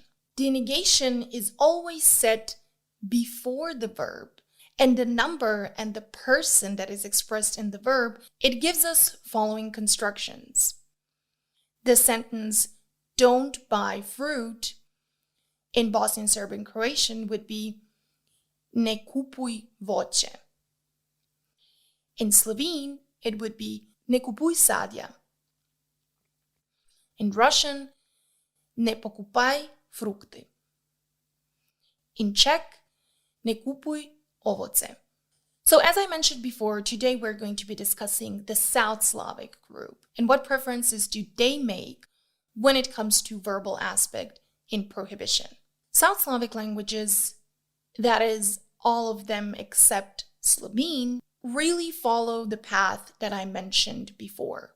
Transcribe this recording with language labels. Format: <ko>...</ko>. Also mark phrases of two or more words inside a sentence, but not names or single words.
<en>The negation is always set before the verb, and the number and the person that is expressed in the verb, it gives us following constructions. The sentence, "don't buy fruit," in Bosnian, Serbian, Croatian would be</en> <sr>ne kupuj voće.</sr> <en>In Slovene, it would be</en> <sl>ne kupuj sadja.</sl> <en>In Russian,</en> <ru>не покупай фрукты.</ru> <en>In Czech,</en> <cs>ne kupuj ovoce.</cs> <en>So as I mentioned before, today we're going to be discussing the South Slavic group and what preferences do they make when it comes to verbal aspect in prohibition. South Slavic languages, that is all of them except Slovene, really follow the path that I mentioned before.</en>